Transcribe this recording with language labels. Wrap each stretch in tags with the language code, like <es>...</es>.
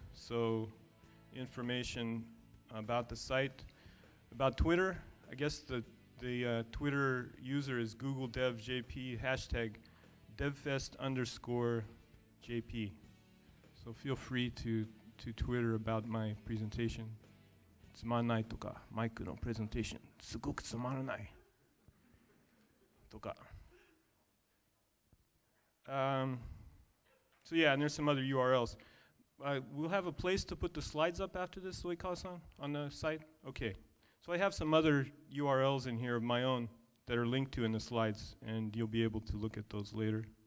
<en>So information about the site, about Twitter. I guess the Twitter user is Google DevJP, hashtag DevFest_JP. So feel free to Twitter about my presentation.</en> <ja>つまんないとか、マイクのプレゼンテーションすごくつまらないとか。</ja> <en>So yeah, and there's some other URLs. We'll have a place to put the slides up after this, Oikawa-san, on the site? Okay. So I have some other URLs in here of my own that are linked to in the slides, and you'll be able to look at those later.</en>